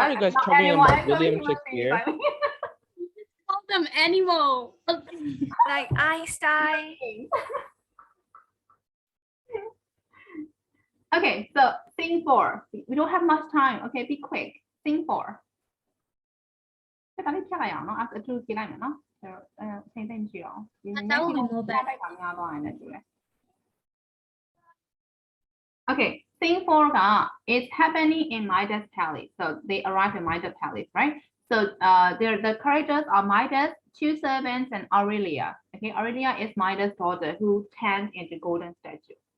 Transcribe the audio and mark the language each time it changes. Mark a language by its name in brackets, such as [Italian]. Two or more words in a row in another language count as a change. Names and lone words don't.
[English] Are you guys not talking animal, about actually William human beings, Shakespeare? I mean. Call them animal. Like Einstein. Okay, so scene 4. We don't have much time. Okay, be quick. Scene 4. [Burmese] ဒါလေးဖြတ်လိုက်အောင်နော်အဲ့ဒါကြည့်လိုက်မယ်နော်စိတ်သိမ့်မရှိတော့ [English] That will be more better. Okay, scene 4 is happening in Midas Palace. So they arrive in Midas Palace, right? So the characters are Midas, 2 servants, and Aurelia. Okay, Aurelia is Midas' daughter who turns into golden statue.